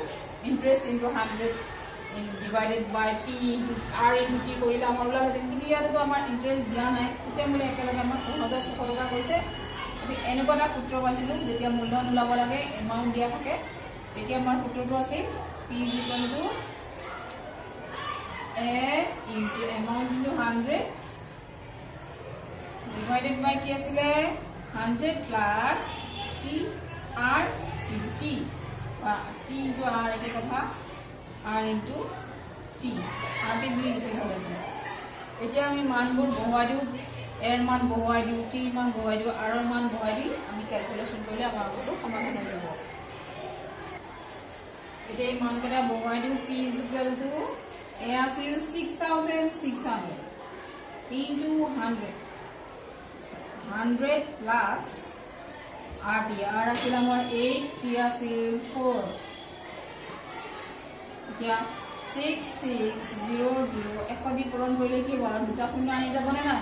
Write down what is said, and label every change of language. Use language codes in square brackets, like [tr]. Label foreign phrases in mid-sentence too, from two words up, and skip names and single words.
[en] interest into 100 divided by P into R into T [as] কৰিলে আমাৰ ওলালে। কিন্তু ইয়াতো আমাৰ ইণ্টাৰেষ্ট দিয়া নাই, সুতে মূলে একেলগে আমাৰ 6,600 টকা কৈছে। গতিকে এনেকুৱা এটা সূত্ৰ পাইছিলোঁ, যেতিয়া মূলধন ওলাব লাগে, এমাউণ্ট দিয়া থাকে, তেতিয়া আমাৰ সূত্ৰটো আছিল [en] P is equal to A into amount into 100 divided by [as] কি আছিলে [en] 100 plus T R into T, T into R [as] একে কথা, [en] R into T, [as] R টি বুলি লিখি থ'ব লাগিব। এতিয়া আমি মানবোৰ বহুৱাই দিওঁ, এৰ মান বহুৱাই দিওঁ, টিৰ মান বহুৱাই দিওঁ, আৰৰ মান বহুৱাই দিওঁ, আমি কেলকুলেশ্যন কৰিলে আমাৰ আগতো সমাধান হৈ যাব। এতিয়া এই মানকেইটা বহুৱাই দিওঁ, [en] P is equal to A [as] আছিল 6,600 [en] into 100 plus RT, [as] R আছিল আমাৰ 8, T আছিল 4। এতিয়া 6,600 100 দি পূৰণ কৰিলে কি হ'ব, দুটা শূন্য আহি যাবনে নাই?